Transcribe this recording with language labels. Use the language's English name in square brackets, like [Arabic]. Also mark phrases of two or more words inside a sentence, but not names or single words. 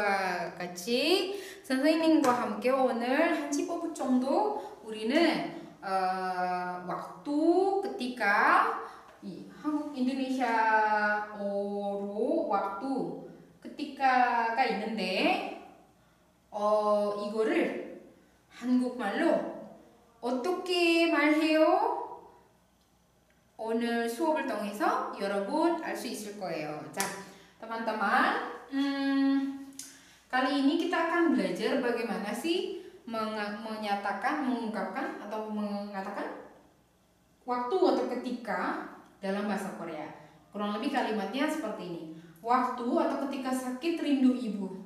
[Korean] 자, 같이 선생님과 함께 오늘 한 15분 정도 우리는 [Indonesian] waktu ketika [Korean] 한국 인도네시아어로 [Indonesian] waktu ketik [Korean] 아가 있는데 이거를 한국말로 어떻게 말해요? 오늘 수업을 통해서 여러분 알 수 있을 거예요. 자, [Indonesian] teman-teman, kali ini kita akan belajar bagaimana sih menyatakan, mengungkapkan atau mengatakan waktu atau ketika dalam bahasa Korea. Kurang lebih kalimatnya seperti ini. Waktu atau ketika sakit rindu ibu.